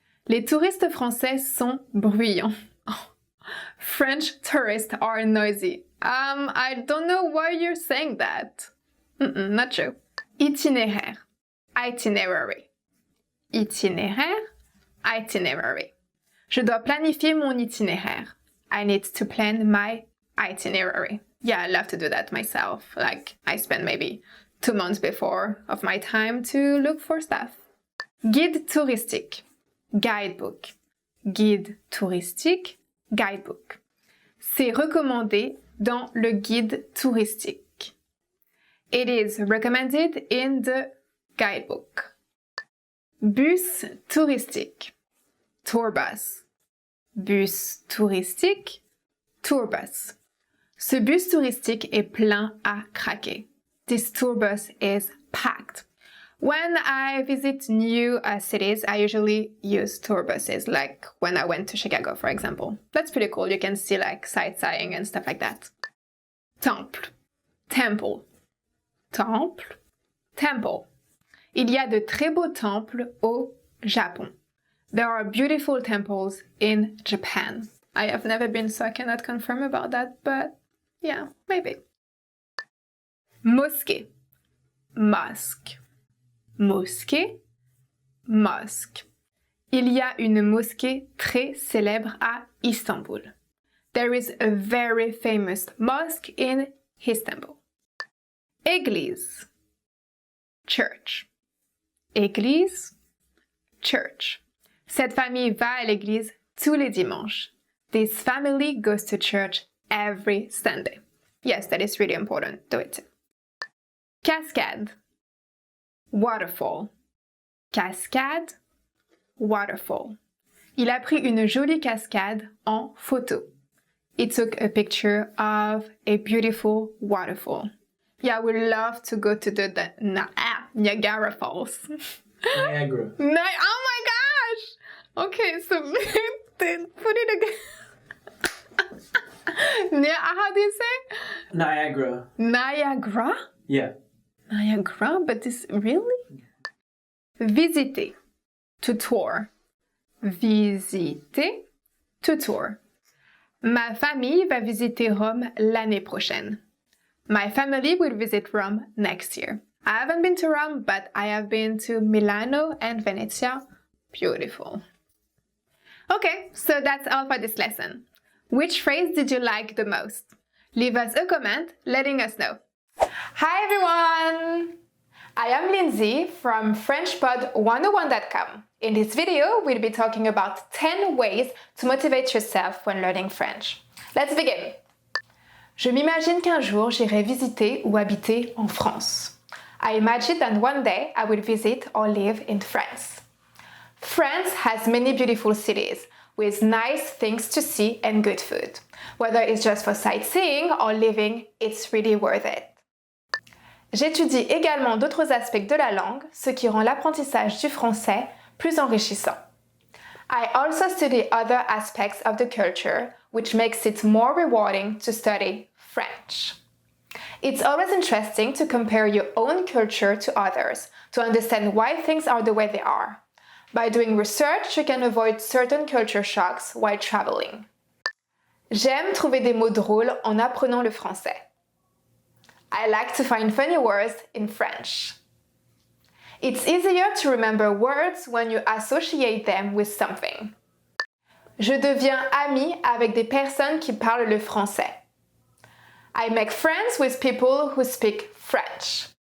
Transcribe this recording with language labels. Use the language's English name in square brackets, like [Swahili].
[French] Les touristes français sont bruyants. [English] French tourists are noisy. I don't know why you're saying that. Not true. Itinéraire, itinerary. [French] Itinéraire, itinerary. Je dois planifier mon itinéraire. [English] I need to plan my itinerary. Yeah, I love to do that myself. Like, I spend maybe 2 months before of my time to look for stuff. [French] Guide touristique, guidebook. Guide touristique, guidebook. C'est recommandé dans le guide touristique. [English] It is recommended in the guidebook. [French] Bus touristique, tour bus. Bus touristique, tour bus. Ce bus touristique est plein à craquer. [English] This tour bus is packed. When I visit new cities, I usually use tour buses, like when I went to Chicago, for example. That's pretty cool. You can see like sightseeing and stuff like that. [French] Temple, temple, temple, temple. Il y a de très beaux temples au Japon. [English] There are beautiful temples in Japan. I have never been, so I cannot confirm about that, but yeah, maybe. [French] Mosquée, mosque. Mosquée, mosque. Il y a une mosquée très célèbre à Istanbul. [English] There is a very famous mosque in Istanbul. [French] Église, church. Église, church. Cette famille va à l'église tous les dimanches. [English] This family goes to church every Sunday. Yes, that is really important. Do it. Cascade, waterfall. [French] Cascade, waterfall. Il a pris une jolie cascade en photo. [English] He took a picture of a beautiful waterfall. Yeah, I would love to go to the Niagara Falls. Niagara. Oh my gosh! Okay, so put it again. How do you say? Niagara. Niagara? Yeah. Niagara? But this really? Visiter. To tour. Visiter. To tour. [French] Ma famille va visiter Rome l'année prochaine. [English] My family will visit Rome next year. I haven't been to Rome, but I have been to Milano and Venezia. Beautiful. Okay, so that's all for this lesson. Which phrase did you like the most? Leave us a comment letting us know. Hi everyone! I am Lindsay from FrenchPod101.com. In this video, we'll be talking about 10 ways to motivate yourself when learning French. Let's begin! [French] Je m'imagine qu'un jour j'irai visiter ou habiter en France. [English] I imagine that one day I will visit or live in France. France has many beautiful cities with nice things to see and good food. Whether it's just for sightseeing or living, it's really worth it. [French] J'étudie également d'autres aspects de la langue, ce qui rend l'apprentissage du français plus enrichissant. [English] I also study other aspects of the culture, which makes it more rewarding to study French. It's always interesting to compare your own culture to others, to understand why things are the way they are. By doing research, you can avoid certain culture shocks while traveling. [French] J'aime trouver des mots drôles en apprenant le français. [English] I like to find funny words in French. It's easier to remember words when you associate them with something. [French] Je deviens ami avec des personnes qui parlent le français. [English] I make friends with people who speak French.